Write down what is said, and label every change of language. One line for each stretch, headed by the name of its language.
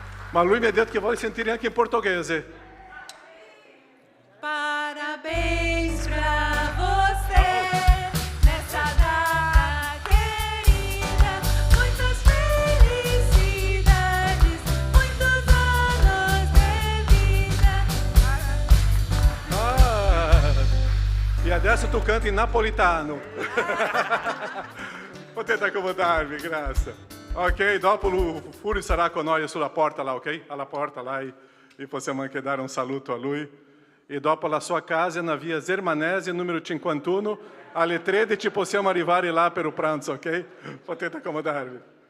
Italian: Ma lui mi ha detto che vuole sentire anche in portoghese.
Portuguese: Parabéns pra você nessa data querida. Muitas felicidades, muitos anos de vida.
Italian: E adesso tu canta in napolitano. Potete accomodarvi, grazie. Ok, dopo il Fulvio sarà con noi sulla porta là, ok? Alla porta là e possiamo anche dare un saluto a lui. E dopo la sua casa na via Zermanese, numero 51, alle 13 possiamo arrivare là per il pranzo, ok? Potete accomodarvi.